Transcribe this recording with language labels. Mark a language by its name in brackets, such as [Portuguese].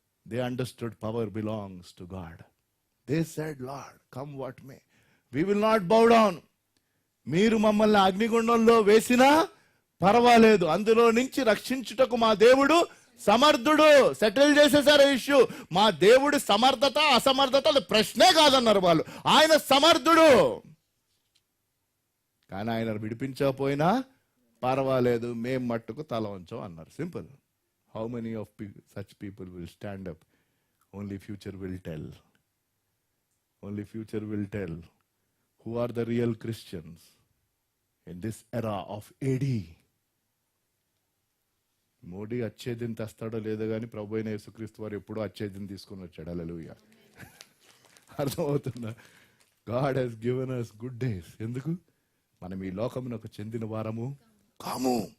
[English] They understood power belongs to God. They said, Lord, come what may, we will not bow down. [Telugu] మీరు మమ్మల్ని అగ్నిగుండంలో వేసినా పర్వాలేదు, అందులో నుంచి రక్షించుటకు మా దేవుడు సమర్థుడు. సెటిల్ చేసేసారు ఇష్యూ. మా దేవుడి సమర్థత అసమర్థత అది ప్రశ్నే కాదన్నారు వాళ్ళు. ఆయన సమర్థుడు, కానీ ఆయన విడిపించకపోయినా పర్వాలేదు, మేం మట్టుకు తల వంచం అన్నారు. Simple. [English] How many of such people will stand up? Only future will tell. Only future will tell who are the real Christians in this era of AD. [Telugu] Modi అచ్చేదిని తెస్తాడో లేదో కానీ ప్రభు అయిన యేసుక్రీస్తు వారు ఎప్పుడూ అచ్చేదిని తీసుకొని వచ్చాడు. హల్లెలూయా. అర్థమవుతుందా? [English] God has given us good days. [Telugu] ఎందుకు? మనం ఈ లోకమునకు చెందిన వారము కాము.